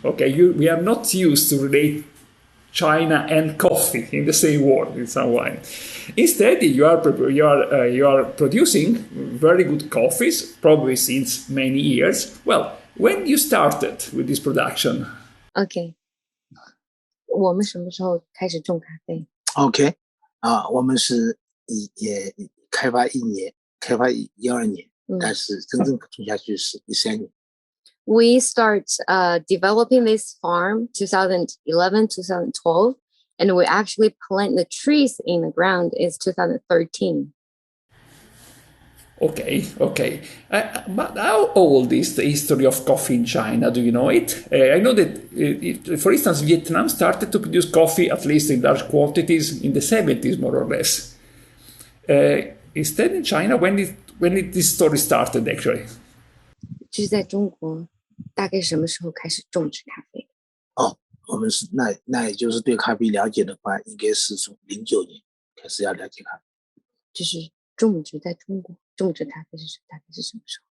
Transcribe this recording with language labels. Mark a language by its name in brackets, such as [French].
[English] Okay, we are not used to relate China and coffee in the same word in some way. Instead, you are producing very good coffees, probably since many years. Well, when you started with this production? Okay. [Chinese] 我们什么时候开始种咖啡？ OK， 我们是也开发12年。但是真正种下去是13年。 [English] We start developing this farm 2011, 2012, and we actually plant the trees in the ground is 2013. Okay. But how old is the history of coffee in China? Do you know it? I know that, for instance, Vietnam started to produce coffee, at least in large quantities, in the 70s, more or less. Instead, in China, when did this story started, actually? [Chinese] 就是在中国，大概什么时候开始种植咖啡？我们是那也就是对咖啡了解的话，应该是从09年开始要了解咖啡。就是种植在中国种植咖啡大概是什么时候？